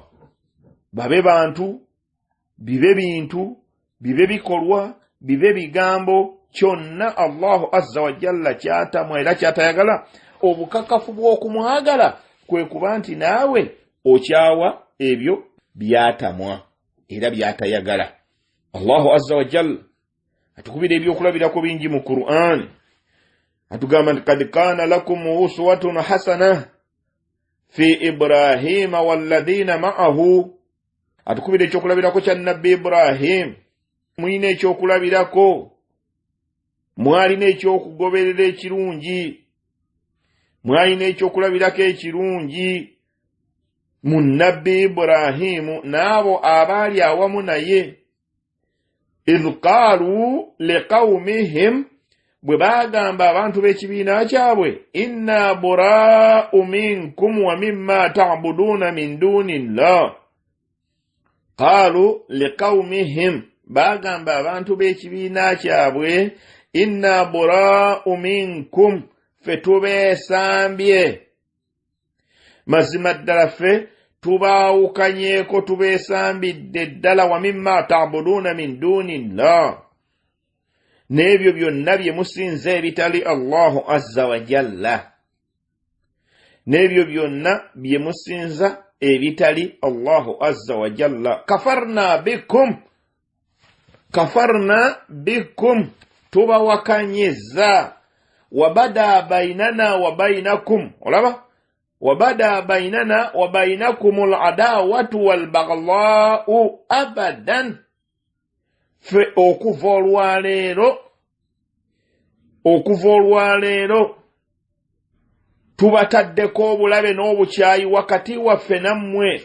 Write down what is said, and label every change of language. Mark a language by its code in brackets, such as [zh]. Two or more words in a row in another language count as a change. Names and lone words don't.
[lg] Babe bantu, bibe bintu, bibe bikolwa, bibe bigambo, kyonna [ar] الله عز وجل [lg] kyatamwa era kyatayagala. Obukakafu bw'okumwagala kwe kuba nti naawe okyawa ebyo byatamwa era byatayagala. [ar] الله عز وجل [lg] atukubira ebyokulabirako bingi mu Qur'an. Atugamba nti [ar] قد كان لكم أسوة حسنة في إبراهيم والذين معه. [lg] Atukubira ekyokulabirako kya Nabbi Ibrahim. Mwine ekyokulabirako, mwalina ekyokugoberera ekirungi, mwalina ekyokulabirako ekirungi mu Nabbi Ibrahimu n'abo abaali awamu naye. [ar] إذ قالوا لقومهم, [lg] bwe bagamba abantu b'ekibiina kyabwe, [ar] إنا برآء منكم ومما تعبدون من دون الله. قالوا لقومهم, [lg] bagamba abantu b'ekibiina kyabwe, [ar] إنا برآء منكم, [lg] ffe tubeesambye. Mazima ddala ffe tubaawukanyeeko, tubeesambidde ddala, [ar] ومما تعبدون من دون الله, [lg] n'ebyo byonna bye musinza ebitali [ar] الله عز وجل. [lg] N'ebyo byonna bye musinza ebitali [ar] الله عز وجل. كفرنا بكم, [lg] tubawakanyeza. [ar] وبدا بيننا وبينكم, olaba? وبدا بيننا وبينكم العداوة والبغضاء أبدا. [lg] Fe okuva olwaleero tubataddeko obulabe n'obukyayi wakati waffe nammwe.